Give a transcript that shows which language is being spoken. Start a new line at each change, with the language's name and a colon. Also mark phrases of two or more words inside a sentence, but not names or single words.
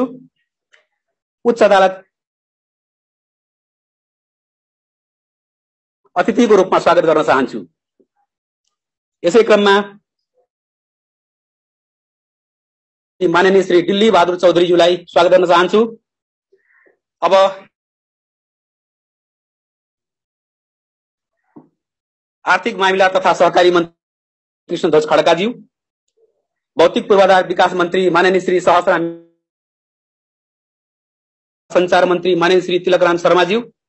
Nepali: उच्च अदालत अतिथिको रूपमा स्वागत गर्न चाहन्छु। यसै क्रममा माननीय श्री दिल्ली बहादुर चौधरीज्यूलाई स्वागत गर्न चाहन्छु। अब आर्थिक मामिला तथा सहकारी मन्त्री कृष्णध्वज खड्काज्यू, भौतिक पूर्वाधार विकास मन्त्री माननीय श्री सहस्राम, संचार मन्त्री माननीय श्री तिलकराम शर्माज्यू,